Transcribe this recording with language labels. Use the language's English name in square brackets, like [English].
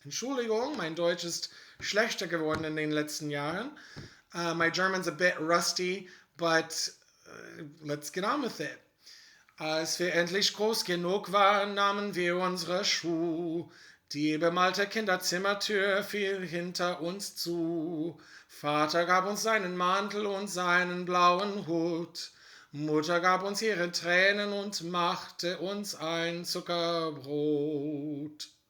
[German] Entschuldigung, mein Deutsch ist schlechter geworden in den letzten Jahren. [English] My German's a bit rusty, but let's get on with it. [German] Als wir endlich groß genug waren, nahmen wir unsere Schuhe. Die bemalte Kinderzimmertür fiel hinter uns zu. Vater gab uns seinen Mantel und seinen blauen Hut. Mutter gab uns ihre Tränen und machte uns ein Zuckerbrot.